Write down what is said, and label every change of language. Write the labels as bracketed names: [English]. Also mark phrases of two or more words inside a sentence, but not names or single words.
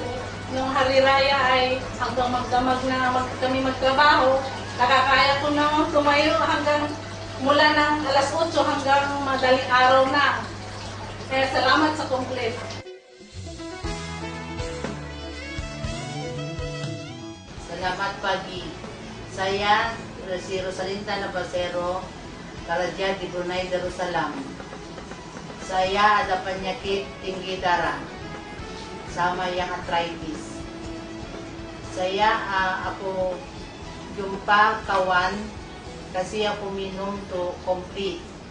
[Filipino] Nung hariraya ay hanggang magdamag na kami magtrabaho, nakakaya ko na tumayo hanggang mula ng alas 8 hanggang madaling araw na. Kaya salamat sa complete. [Malay] Salamat pagi. Saya si Rosalinda Navasero, Karaja di Brunei Darussalam. Saya ada penyakit tinggi darah sama yang arthritis. Saya aku jumpa kawan kasih aku minum tuh complete.